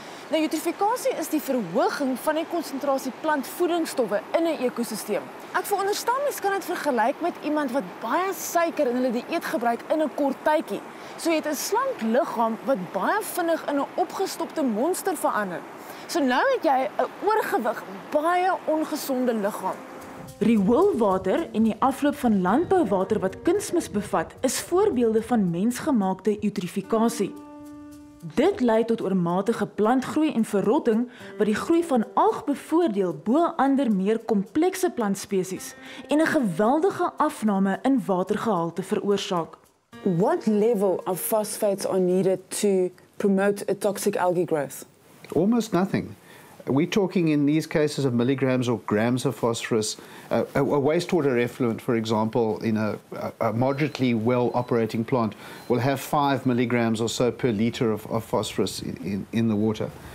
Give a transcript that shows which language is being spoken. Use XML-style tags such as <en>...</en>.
<af>Nou, eutrofikasie is die verhoging van die konsentrasie plantvoedingsstowwe in 'n ekosisteem. Ek veronderstel mens kan dit vergelyk met iemand wat baie suiker in hulle dieet gebruik in 'n kort tydjie. So jy het 'n slank liggaam wat baie vinnig in 'n opgestopte monster verander. So nou het jy 'n oorgewig, baie ongesonde liggaam. Rioolwater en die afloop van landbouwater wat kunsmis bevat, is voorbeelde van mensgemaakte eutrofikasie. Dit lei tot oormatige plantgroei en verrotting wat die groei van alg bevoordeel bo ander meer komplekse plantspesies en 'n geweldige afname in watergehalte veroorsaak.</af> <en>What level of phosphates are needed to promote a toxic algae growth? Almost nothing. We're talking in these cases of milligrams or grams of phosphorus. A wastewater effluent, for example, in a moderately well-operating plant will have 5 milligrams or so per liter of phosphorus in the water.</en>